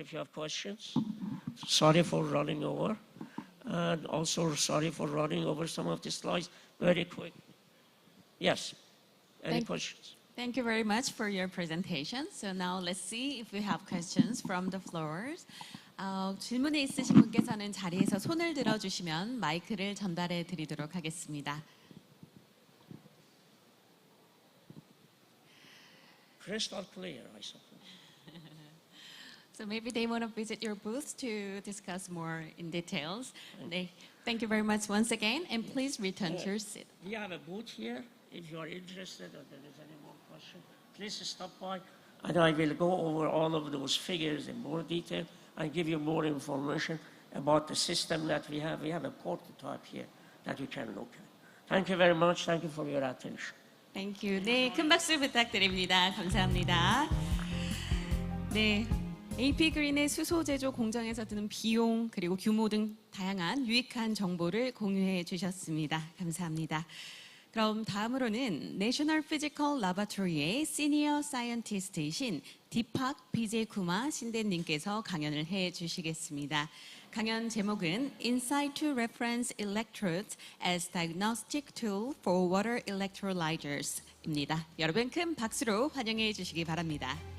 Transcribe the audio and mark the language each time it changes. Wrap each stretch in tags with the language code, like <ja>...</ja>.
<en>If you have questions, sorry for running over, and also sorry for running over some of the slides very quick. Yes, any questions? Thank you very much for your presentation. So now let's see if we have questions from the floors.</en> <ko>질문이 있으신 분께서는 자리에서 손을 들어주시면 마이크를 전달해 드리도록 하겠습니다.</ko> <en>Crystal clear, I suppose. So maybe they want to visit your booth to discuss more in details. Thank you very much once again, and please return to your seat. We have a booth here. If you are interested or there is any more question, please stop by, and I will go over all of those figures in more detail and give you more information about the system that we have. We have a prototype here that you can look at. Thank you very much. Thank you for your attention. Thank you.</en> <ko>네, 큰 박수 부탁드립니다. 감사합니다. 네. AP 그린의 수소 제조 공정에서 드는 비용 그리고 규모 등 다양한 유익한 정보를 공유해 주셨습니다. 감사합니다. 그럼 다음으로는 내셔널 피지컬 라보라토리의 시니어 사이언티스트이신 디팍 비제쿠마 신대님께서 강연을 해 주시겠습니다. 강연 제목은</ko> <en>Insight to Reference Electrodes as Diagnostic Tool for Water Electrolyzers</en> <ko>입니다. 여러분 큰 박수로 환영해 주시기 바랍니다.</ko>